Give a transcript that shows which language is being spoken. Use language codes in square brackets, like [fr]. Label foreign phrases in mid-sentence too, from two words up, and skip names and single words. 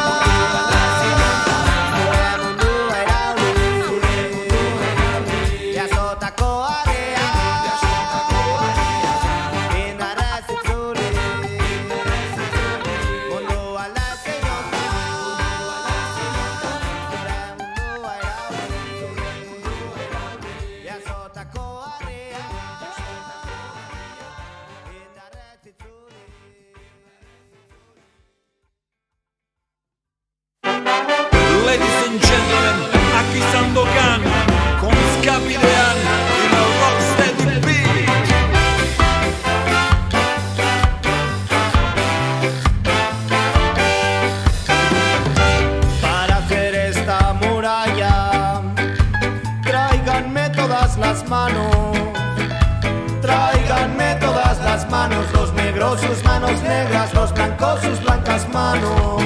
[eu] zure mundua irauli, jasotako harria, indarrez itzuli, mundu alda ezin hontan, jasotako harria, indarrez itzuli. [en] Ladies and gentlemen, [es] aquí Sandokan con Scapidean y la Rocksteady Beat. Para hacer esta muralla, tráiganme todas las manos, tráiganme todas las manos, los negros sus manos negras, los blancos sus blancas manos.